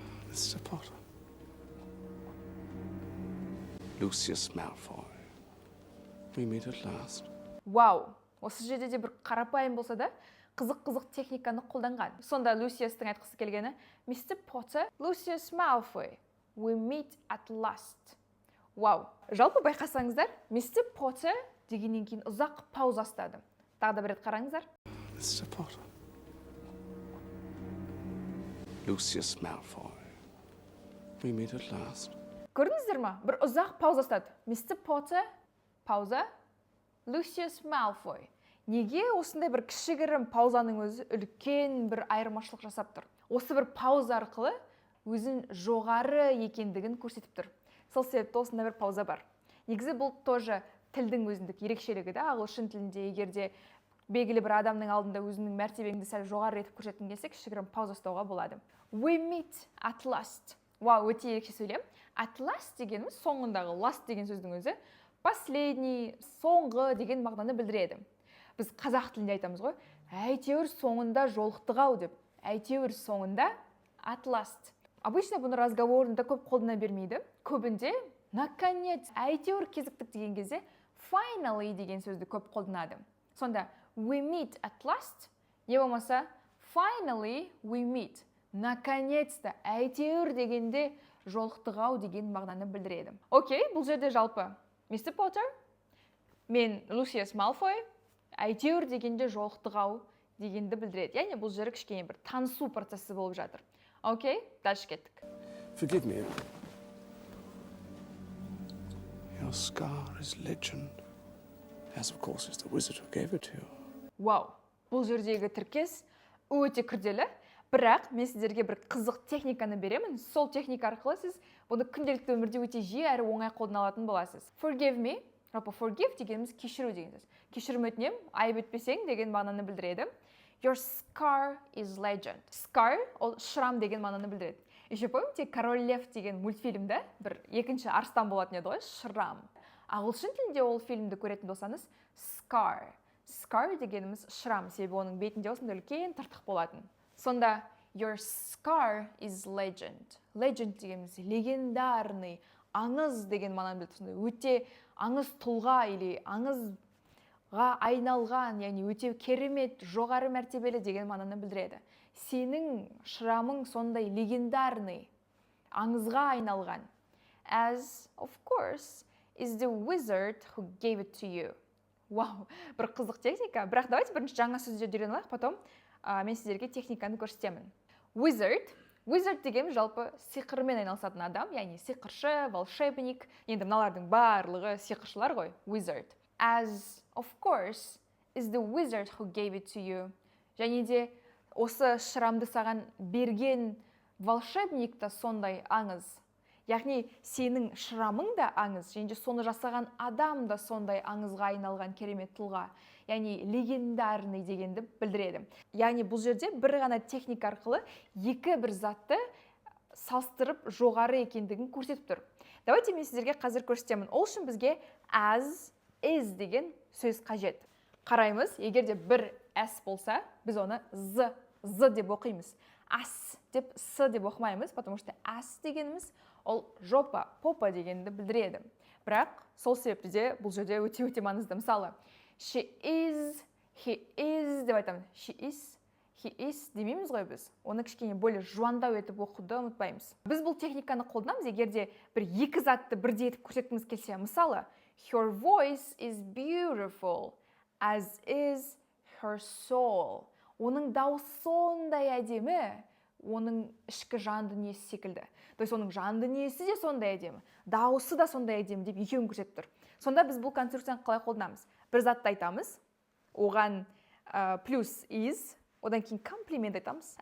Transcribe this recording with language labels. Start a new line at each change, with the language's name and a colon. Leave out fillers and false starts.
English: Mr. Potter. Lucius Malfoy. We meet at last.
Kazakh: Вау, осы жерде де бір қарапайым болса да, қызық техниканы қолданған. Сонда Lucius'тың айтқысы келгені, Mr.
English: Potter, Lucius Malfoy, we meet at last.
Kazakh: Вау, жалпы байқасаңыздар, Mr. Potter дегеннен кейін ұзақ пауза ұстады. Тағы да бір рет қараңыздар.
English: Mr. Potter. Lucius Malfoy. We meet at last.
Kazakh: Көрдіңіздер ма? Бір ұзақ пауза ұстады. Mr. Potter, пауза, Lucius Malfoy. Неге осындай бір кішігірім паузаның өзі үлкен бір айырмашылық жасап тұр? Осы бір пауза арқылы өзін жоғары екендігін көрсетіп тұр. Сол себепті осында бір пауза бар. Негізі бұл тоже тілдің өзіндік ерекшелігі да. Ағылшын тілінде егерде белгілі бір адамның алдында өзінің мәртебеңді сәл жоғары етіп көрсеткің келсе, кішігірім пауза ұстауға болады.
English: We meet at last.
Kazakh: Вау, өте ерекше сөйлем. At last дегеніміз соңындағы, last деген сөздің өзі последний, соңғы деген мағынаны білдіреді. Біз қазақ тілінде айтамыз ғой, әйтеуір соңында жолықтық-ау деп. Әйтеуір соңында
English: at last.
Russian: Обычно
Kazakh: бұны разговорында көп қолдана бермейді. Көбінде наконец, әйтеуір кезіктік деген кезде
English: finally
Kazakh: деген сөзді көп қолданады.
English: Сонда we meet at last,
Kazakh: не болмаса
English: finally we meet.
Russian: Наконец-то,
Kazakh: әйтеуір дегенде жолықтық-ау деген мағынаны білдіреді. Окей, бұл жерде жалпы Мистер Поттер, мен Люсиус Малфой, әйтеуір дегенде жолықтық-ау дегенді білдіреді. Яғни бұл жері кішкене бір танысу процесі болып жатыр. Окей, дальше кеттік.
English: Forgive me. Your scar is legend, as of course is the wizard who gave it to you.
Kazakh: Вау, бұл жердегі тіркес өте күрделі, бірақ мен сіздерге бір қызық техниканы беремін. Сол техника арқылы сіз бұны күнделікті өмірде өте жиі әрі оңай қолдана алатын боласыз.
English: Forgive me,
Kazakh: жалпы forgive дегеніміз кешіру деген сөз. Кешірім өтінем, айып етпесең деген мағынаны білдіреді.
English: Your scar is legend.
Kazakh: Scar ол шрам деген мағынаны білдіреді.
Russian: Еще помните,
Kazakh: Король Лев деген мультфильмде бір екінші арыстан болатын еді ғой, шрам. Ағылшын тілінде ол фильмді көретін болсаңыз, scar. Scar дегеніміз шрам, себебі оның бетінде осындай үлкен тыртық болатын.
English: Сонда your scar is legend.
Kazakh: Legend дегеніміз легендарный, аңыз деген мағынаны білдіреді. Өте аңыз тұлға или аңызға айналған, яғни өте керемет, жоғары мәртебелі деген мағынаны білдіреді. Сенің шрамың сондай легендарный, аңызға айналған.
English: As, of course, is the wizard who gave it to you.
Kazakh: Вау, бір қызық техника. Бірақ
Russian: давайте
Kazakh: бірінші жаңа сөздерді үйреніп алайық,
Russian: потом
Kazakh: мен сіздерге техниканы көрсетемін. Wizard деген жалпы сиқырмен айналысатын адам, яғни сиқыршы, волшебник. Енді мыналардың барлығы сиқыршылар ғой, wizard.
English: As, of course, is the wizard who gave it to you.
Kazakh: Және де осы шрамды саған берген волшебник та сондай аңыз. Яғни сенің шрамың да аңыз, және де соны жасаған адам да сондай аңызға айналған керемет тұлға. Яғни легендарный дегенді білдіреді. Яғни бұл жерде бір ғана техника арқылы екі бір затты салыстырып жоғары екендігін көрсетіп тұр. Давайте мен сіздерге қазір көрсетемін. Ол үшін бізге as, is деген сөз қажет. Қараймыз, егер де бір s болса, біз оны z деп оқимыз. As деп с деп оқымаймыз,
Russian: потому что
Kazakh: as дегеніміз ол жопа, попа дегенді білдіреді. Бірақ сол себепті де бұл жерде өте маңызды. Мысалы,
English: she is, he is
Kazakh: деп айтамын.
English: She is, he is
Kazakh: демейміз ғой біз. Оны кішкене
Russian: более
Kazakh: жуандау етіп оқуды ұмытпаймыз. Біз бұл техниканы қолданамыз, егерде бір екі затты бірдей етіп көрсеткіміз келсе.
English: Мысалы, her voice is beautiful, as is her soul.
Kazakh: Оның дауысы сондай әдемі, оның ішкі жан дүниесі секілді.
Russian: То есть
Kazakh: оның жан дүниесі де сондай әдемі, дауысы да сондай әдемі деп екеуін көрсетіп тұр. Сонда біз бұл конструкцияны қалай қолданамыз? Бір затты айтамыз, оған плюс is, одан кейін комплимент айтамыз.